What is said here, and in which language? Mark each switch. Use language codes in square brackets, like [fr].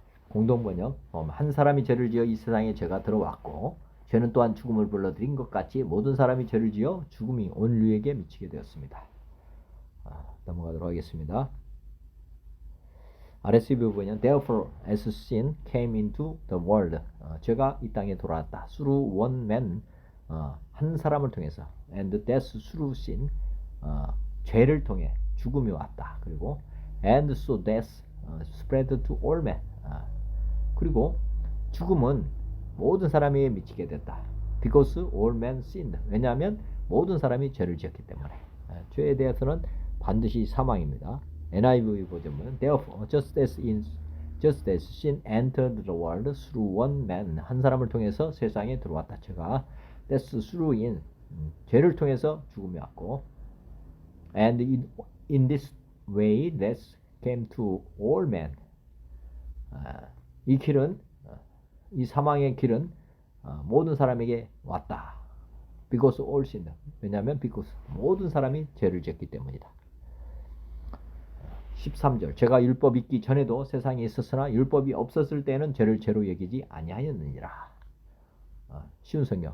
[ko] 공동번역 한 사람이 죄를 지어 이 세상에 죄가 들어왔고 죄는 또한 죽음을 불러들인 것 같이 모든 사람이 죄를 지어 죽음이 온 인류에게 미치게 되었습니다. 넘어가도록 하겠습니다. [en] RSV 부분은 Therefore, as sin came into the world, [ko] 죄가 이 땅에 돌아왔다. [en] Through one man, [ko] 한 사람을 통해서, [en] and death through sin, [ko] 죄를 통해 죽음이 왔다. 그리고 [en] and so death spread to all men, [ko] 그리고 죽음은 모든 사람에게 미치게 됐다. [en] Because all men sinned. [ko] 왜냐하면 모든 사람이 죄를 지었기 때문에. 죄에 대해서는 반드시 사망입니다. [en] NIV 버전은 Therefore, just as sin entered the world through one man, [ko] 한 사람을 통해서 세상에 들어왔다. 죄가 [en] death through in, [ko] 죄를 통해서 죽음이 왔고, [en] and in this way death came to all men. [ko] 이 길은 이 사망의 길은 모든 사람에게 왔다. [en] Because all sinned. [ko] 왜냐하면 because 모든 사람이 죄를 지었기 때문이다. 13절 제가 율법이 있기 전에도 세상에 있었으나 율법이 없었을 때는 죄를 죄로 여기지 아니하였느니라. 쉬운 성경.